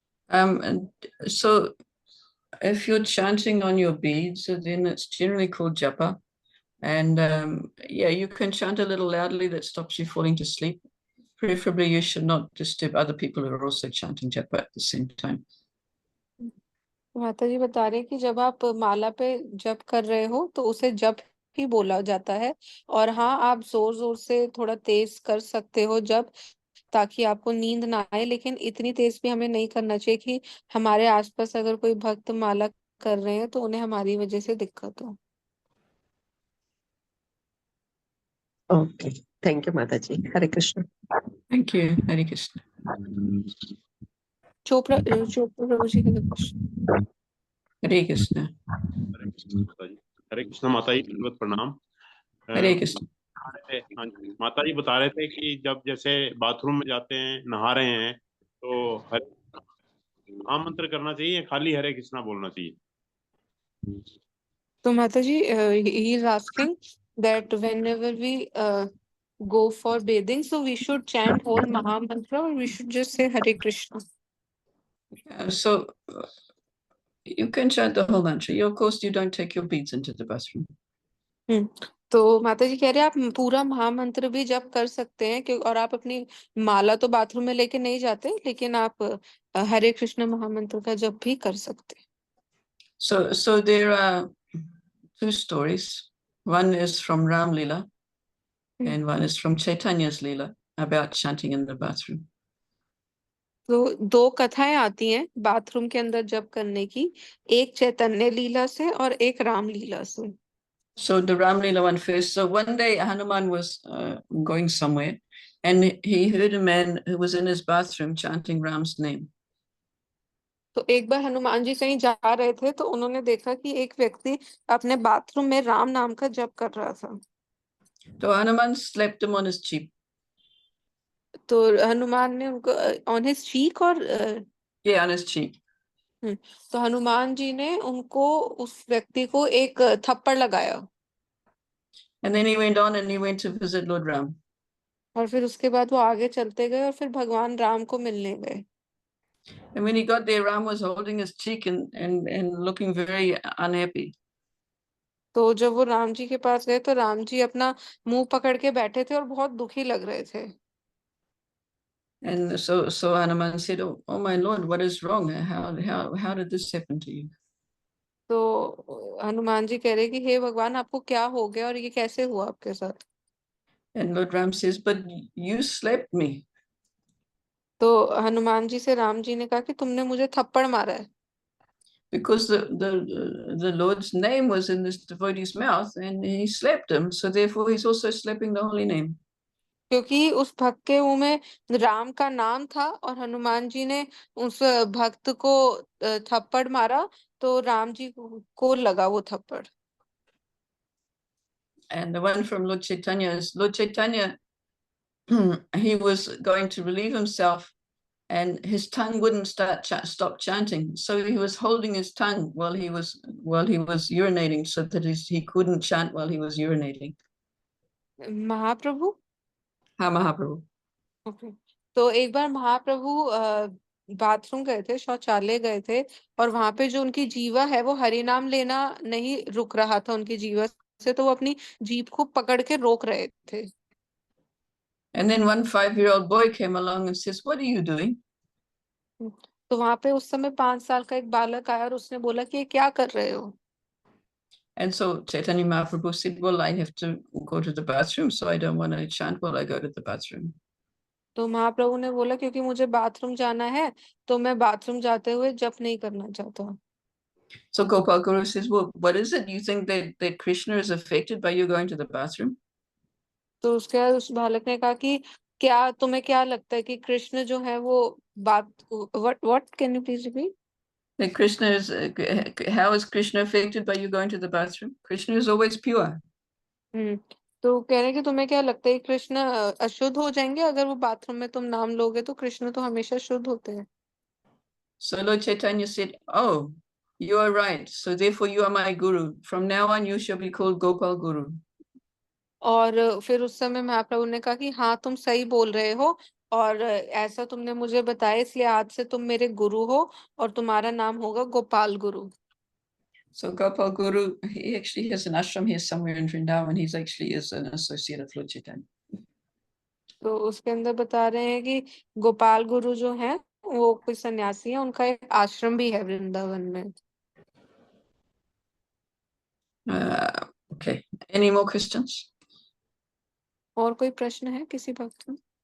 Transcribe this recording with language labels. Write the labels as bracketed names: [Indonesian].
[English] And so if you're chanting on your beads, then it's generally called japa. And yeah, you can chant a little loudly, that stops you falling to sleep. Preferably, you should not disturb other people who are also chanting japa at the same time. [Hindi] माता जी बता रहे हैं कि जब आप माला पे जप कर रहे हो तो उसे जप ही बोला जाता है। और हाँ, आप जोर जोर से थोड़ा तेज कर सकते हो जब, ताकि आपको नींद ना आए, लेकिन इतनी तेज भी हमें नहीं करना चाहिए कि हमारे आसपास अगर कोई भक्त माला कर रहे हैं तो उन्हें हमारी वजह से दिक्कत हो। [English] okay, thank you [Hindi] माता जी। हरे Krishna. [English] Thank you. Hare Krishna. [Hindi] Chopra Prabhu ji, Hare Krishna. [English] Hare Krishna. [Hindi] हरे कृष्ण माता जी। हरे कृष्ण माता जी, दंडवत प्रणाम। [English] Hare Krishna. [Hindi] हाँ जी, माता जी बता रहे थे कि जब जैसे बाथरूम में जाते हैं, नहा रहे हैं, तो महामंत्र करना चाहिए या खाली हरे कृष्णा बोलना चाहिए? तो माता जी, [English] he is asking that whenever we go for bathing, so we should chant whole Maha Mantra or we should just say Hare Krishna? So you can chant the whole mantra. You, of course, you don't take your beads into the bathroom. [Hindi] तो माता जी कह रहे हैं आप पूरा महामंत्र भी जप कर सकते हैं, क्यों, और आप अपनी माला तो बाथरूम में लेके नहीं जाते, लेकिन आप हरे कृष्ण महामंत्र का जप भी कर सकते हैं। [English] So there are two stories. One is from Ram Leela and one is from Chaitanya's Leela about chanting in the bathroom. [Hindi] तो दो कथाएं आती हैं बाथरूम के अंदर जप करने की, एक चैतन्य लीला से और एक राम लीला से। [English] So the Ram Leela one first. So one day Hanuman was going somewhere and he heard a man who was in his bathroom chanting Ram's name. [Hindi] तो एक बार हनुमान जी कहीं जा रहे थे तो उन्होंने देखा कि एक व्यक्ति अपने बाथरूम में राम नाम का जप कर रहा था। [English] So Hanuman slapped him on his cheek. [Hindi] तो हनुमान ने उनको [English] on his cheek [Hindi] और [English] Yeah, on his cheek. [Hindi] तो हनुमान जी ने उनको, उस व्यक्ति को एक थप्पड़ लगाया। [English] And then he went on and he went to visit Lord Ram. [Hindi] और फिर उसके बाद वो आगे चलते गए और फिर भगवान राम को मिलने गए। [English] And when he got there, Ram was holding his cheek and looking very unhappy. [Hindi] तो जब वो राम जी के पास गए तो राम जी अपना मुंह पकड़ के बैठे थे और बहुत दुखी लग रहे थे। [English] And so Hanuman said, "Oh my Lord, what is wrong? How did this happen to you?" [Hindi] तो हनुमान जी कह रहे कि हे भगवान, आपको क्या हो गया और ये कैसे हुआ आपके साथ? [English] And Lord Ram says, "But you slapped me." [Hindi] तो हनुमान जी से राम जी ने कहा कि तुमने मुझे थप्पड़ मारा है। [English] Because the Lord's name was in this devotee's mouth and he slapped him, so therefore he's also slapping the holy name. [Hindi] क्योंकि उस भक्त के मुंह में राम का नाम था और हनुमान जी ने उस भक्त को थप्पड़ मारा, तो राम जी को लगा वो थप्पड़। [English] And the one from Lord Chaitanya is Lord Chaitanya. He was going to relieve himself and his tongue wouldn't stop chanting, so he was holding his tongue while he was urinating, so that he couldn't chant while he was urinating. [Hindi] महाप्रभु, हाँ महाप्रभु। Okay. तो एक बार महाप्रभु bathroom गए थे, शौचालय गए थे, और वहां पे जो उनकी जीवा है वो हरि नाम लेना नहीं रुक रहा था उनकी जीवा से, तो वो अपनी जीभ को पकड़ के रोक रहे थे। [English] And then one 5-year-old boy came along and says, "What are you doing?" [Hindi] तो वहां पे उस समय 5 साल का एक बालक आया और उसने बोला कि ये क्या कर रहे हो? [English] And so Chaitanya Mahaprabhu said, "Well, I have to go to the bathroom, so I don't want to chant while I go to the bathroom." [Hindi] तो महाप्रभु ने बोला क्योंकि मुझे बाथरूम जाना है, तो मैं बाथरूम जाते हुए जप नहीं करना चाहता। [English] So Gopal Guru says, "Well, what is it? You think that Krishna is affected by you going to the bathroom?" [Hindi] तो उसके बाद उस बालक ने कहा कि क्या तुम्हें क्या लगता है कि कृष्ण जो है वो बात, [English] What can you please repeat? That Krishna is, how is Krishna affected by you going to the bathroom? Krishna is always pure. [Hindi] तो कह रहे हैं कि तुम्हें क्या लगता है कृष्ण अशुद्ध हो जाएंगे अगर वो बाथरूम में तुम नाम लोगे? तो कृष्ण तो हमेशा शुद्ध होते हैं। [English] So Lord Chaitanya said, "Oh, you are right. So therefore you are my guru. From now on you shall be called Gopal Guru." [Hindi] और फिर उस समय महाप्रभु ने कहा कि हाँ, तुम सही बोल रहे हो, और ऐसा तुमने मुझे बताया, इसलिए आज से तुम मेरे गुरु हो और तुम्हारा नाम होगा गोपाल गुरु। [English] So Gopal Guru, he actually has an ashram here somewhere in Vrindavan. He's actually is an associate of Lord Chaitanya. [Hindi] तो उसके अंदर बता रहे हैं कि गोपाल गुरु जो है वो कोई सन्यासी है, उनका एक आश्रम भी है वृंदावन में। [English] Okay. Any more questions? [Hindi] और कोई प्रश्न है किसी भक्त में?